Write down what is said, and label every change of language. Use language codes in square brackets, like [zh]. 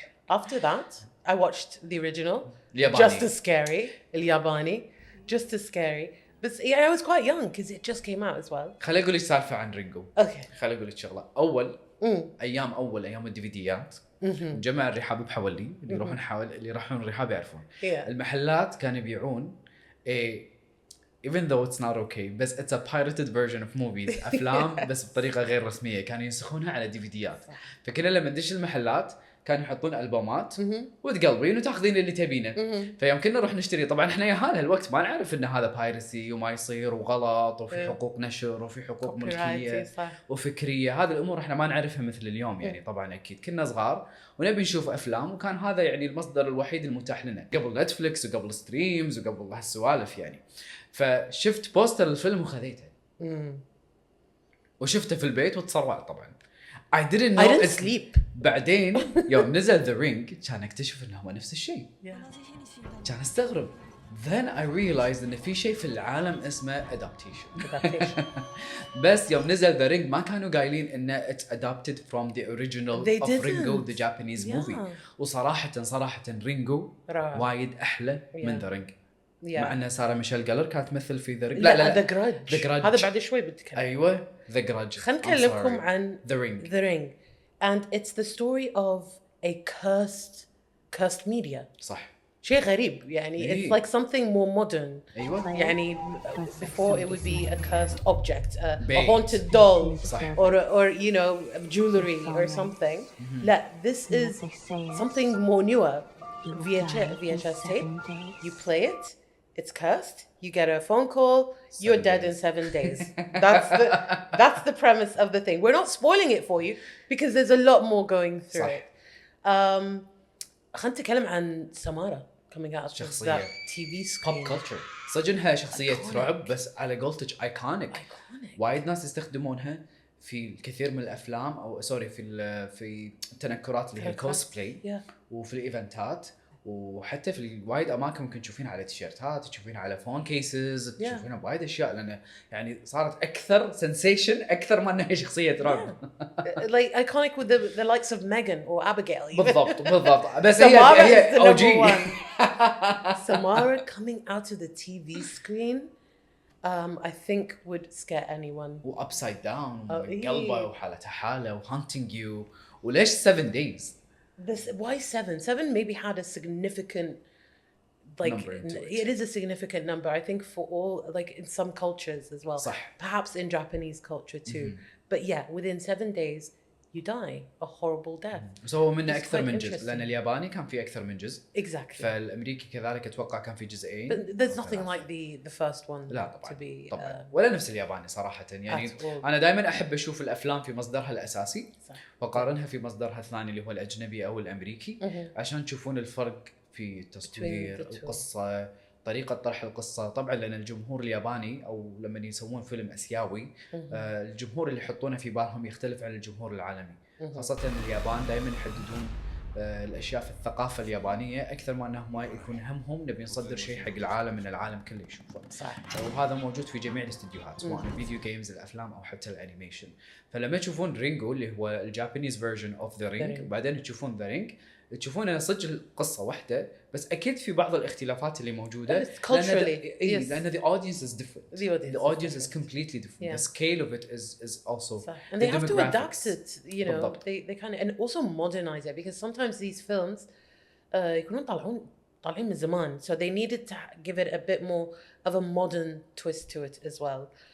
[en] After that, I watched the original. [ar] الياباني. [en] Just as scary. [ar] الياباني. [en] Just as scary. But yeah, I was quite young because it just came out as well. [ar] خليني أقول لك سالفة عن رينجو. [en] Okay. [ar] خليني أقول لك شغلة. أيام الديفيديات نجمع الرحاب بحولي اللي يروحون الرحاب يعرفون. المحلات كانوا يبيعون [en] even though it's not okay, [ar] بس [en] it's a pirated version of movies. [ar] أفلام بس بطريقة غير رسمية كانوا ينسخونها على ديفيديات. فكنا لما ندش المحلات كانوا يحطون ألبومات وتقلبين وتاخذين اللي تبينه. فيوم كنا نروح نشتري, طبعا احنا يا هذا الوقت ما نعرف ان هذا بايرسي وما يصير وغلط وفي حقوق نشر وفي حقوق ملكية وفكرية. هذه الأمور احنا ما نعرفها مثل اليوم يعني. طبعا أكيد كنا صغار ونبي نشوف أفلام, وكان هذا يعني المصدر الوحيد المتاح لنا قبل نتفليكس وقبل ستريمز وقبل هالسوالف يعني. فشفت بوستر الفيلم وخذيته وشفته في البيت وتصرعت طبعا. [en] I didn't sleep. [ar] بعدين يوم نزل The Ring كان اكتشف انه هو نفس الشيء. كان استغرب. [en] Then I realized [ar] ان في شيء في العالم اسمه adaptation. بس يوم نزل The Ring ما كانوا قايلين انه [en] it's adapted from the original of Ringo the Japanese movie. [ar] وصراحة رينجو وايد احلى من The Ring. مع أن سارة ميشيل جالر كانت تمثل في ذا رينج. لا The Grudge. هذا بعد شوي بتكلم. أيوة The Grudge. خلنا نكلمكم عن [en] The Ring. And it's the story of a cursed media. [ar] صح. شيء غريب يعني. [en] It's like something more modern. [ar] أيوة. يعني [en] before it would be a cursed object, a haunted doll, or jewelry or something. [ar] لا, [en] this is something more newer. VHS tape. You play it. It's cursed. You get a phone call. You're dead in 7 days. That's the premise of the thing. We're not spoiling it for you because there's a lot more going through it. [ar] خلينا نتكلم عن سمارة [en] coming out of [ar] شخصية [en] that TV screen. pop culture. [ar] صدقنها شخصية رعب بس على قولتك ايكونيك. وايد ناس يستخدمونها في الكثير من الافلام او سوري في التنكرات اللي هي الكوسبلاي وفي الايفنتات وحتى في وايد اماكن ممكن تشوفينها على تيشيرتات، تشوفينها على فون كيسز، تشوفينها بوايد اشياء لان يعني صارت اكثر سنسيشن اكثر ما انها هي شخصيه رعب. [en] like iconic with the likes of Megan or Abigail. [ar] بالضبط بس هي اوجي. [en] Samara coming out of the TV screen I think would scare anyone. [ar] وابسايد داون قلبه وحالته حاله وهانتينج يو. وليش 7 days؟ [en] This why 7 maybe had a significant like it is a significant number I think for all like in some cultures as well. [ar] صح. [en] Perhaps in Japanese culture too. But yeah, within 7 days you die a horrible death. [ar] سووا منه اكثر من جزء لان الياباني كان في اكثر من جزء. [en] Exactly. [ar] فالامريكي كذلك اتوقع كان في جزئين. [en] But there's nothing like the first one. [ar] لا طبعا. [en] To be, [ar] طبعا. ولا نفس الياباني صراحه يعني انا دائما احب اشوف الافلام في مصدرها الاساسي واقارنها في مصدرها الثاني اللي هو الاجنبي او الامريكي عشان تشوفون الفرق في التصوير، القصه، طريقة طرح القصة. طبعا لأن الجمهور الياباني أو لما يسوون فيلم أسيوي الجمهور اللي يحطونه في بالهم يختلف عن الجمهور العالمي. خاصة اليابان دائما يحددون الأشياء في الثقافة اليابانية أكثر ما أنهم ما يكون همهم نبي نصدر شيء حق العالم من العالم كله يشوفه. صح. وهذا موجود في جميع الاستديوهات سواء الفيديو جيمز، الأفلام أو حتى الأنيميشن. فلما تشوفون رينجو اللي هو الجابانيز فيرجن أوف ذا رينج بعدين تشوفون ذا رينج تشوفون أن صدق القصة واحدة بس أكيد في بعض الاختلافات اللي موجودة لأن [en] the audience is different. The audience is completely different. Yeah. The scale of it is also and they have to adapt it, you know. They kind of and also modernize it because sometimes these films [ar] يكونون طالعين من زمان, [en] so they needed to give it a bit more of a modern twist to it as well.